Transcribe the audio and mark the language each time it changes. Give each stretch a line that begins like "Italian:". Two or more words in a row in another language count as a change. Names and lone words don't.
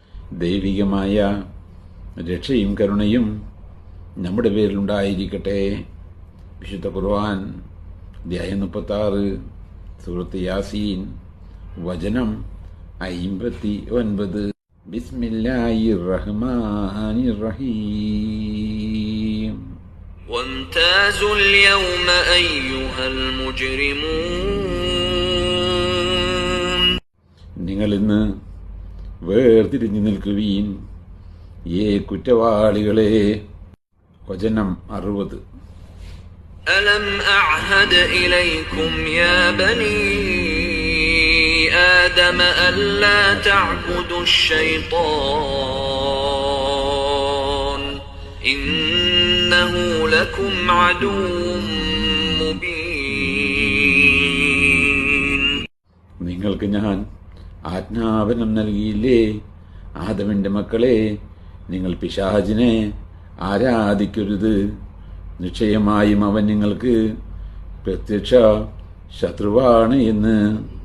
Malayalam: ദൈവികമായ രക്ഷയും കരുണയും നമ്മുടെ പേരിലുണ്ടായിരിക്കട്ടെ. വിശുദ്ധ ഖുർആൻ അധ്യായം 36 സൂറത്ത് യാസീൻ വചനം 59.
Arabic: بسم الله الرحمن الرحيم. وامتازوا اليوم أيها المجرمون.
Malayalam: നിങ്ങൾ ഇന്ന് വേർതിരിഞ്ഞു നിൽക്കുവീൻ, കുറ്റവാളികളെ. വചനം 60.
Arabic: ألم أعهد إليكم يا بني آدم ألا تعبدوا الشيطان إنه لكم عدو مبين.
Malayalam: നിങ്ങൾക്ക് ഞാൻ ആജ്ഞാപനം നൽകിയില്ലേ, ആദമിന്റെ മക്കളെ, നിങ്ങൾ പിശാചിനെ ആരാധിക്കരുത്. നിശ്ചയമായും അവൻ നിങ്ങൾക്ക് പ്രത്യക്ഷ ശത്രുവാണ് എന്ന്.